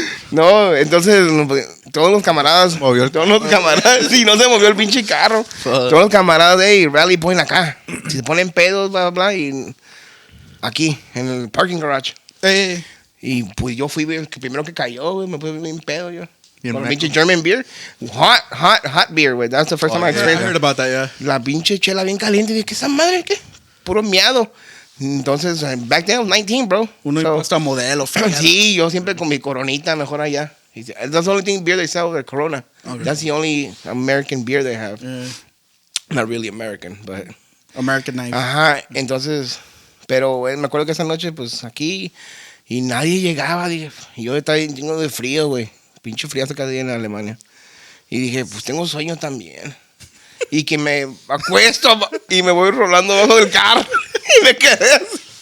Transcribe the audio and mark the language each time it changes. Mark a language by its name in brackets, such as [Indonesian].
[Spanish] No, entonces todos los camaradas. Sí, no se movió el pinche carro. Todos los camaradas, hey, rally point acá. Si se ponen pedos, bla, bla, bla. Y aquí, en el parking garage. Y pues yo fui el primero que cayó, güey. Me puse bien pedo yo. Con la pinche German beer. [English] Hot beer, [Spanish] güey. [English] That's the first time I experienced. I heard about that, yeah. [Spanish] La pinche chela bien caliente. Dije, ¿qué esa madre? ¿Qué? Puro miado. [English] Entonces, back then I was 19, bro. [Spanish] Uno impuesto a modelo. Sí, yo siempre con mi coronita, mejor allá. [English] That's the only thing beer they sell, the Corona. Okay. That's the only American beer they have. Yeah. Not really American, but... American night. [Spanish] Ajá, entonces... Pero me acuerdo que esa noche, pues, aquí... Y nadie llegaba, dije... Y yo estaba lleno de frío, güey. Pinche frío hasta cada día en Alemania. Y dije, pues, tengo sueño también. Y que me acuesto y me voy rolando abajo del carro. Y me quedé así.